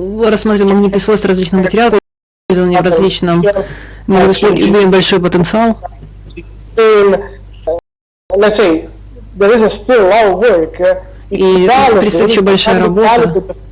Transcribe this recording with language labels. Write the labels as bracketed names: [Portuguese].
[Russian] рассмотрим магнитные свойства различных материалов, использование в различном, имеет большой потенциал. [English] Let's say there is still a lot of work. [Russian] И предстоит еще большая работа.